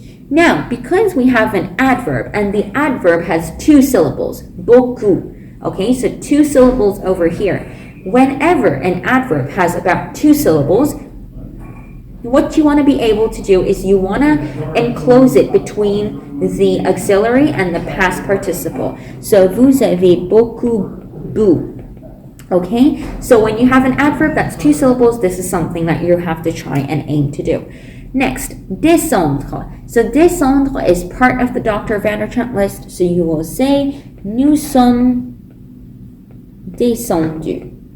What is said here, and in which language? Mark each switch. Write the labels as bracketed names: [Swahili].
[English] Now, because we have an adverb, and the adverb has two syllables, beaucoup, okay, so two syllables over here. Whenever an adverb has about two syllables, what you want to be able to do is you want to enclose it between the auxiliary and the past participle. [French] So, vous avez beaucoup bu. [English] Okay, so when you have an adverb that's two syllables, this is something that you have to try and aim to do. Next, descendre. So descendre is part of the Dr. Van der Trent list, so you will say, [French] nous sommes descendus.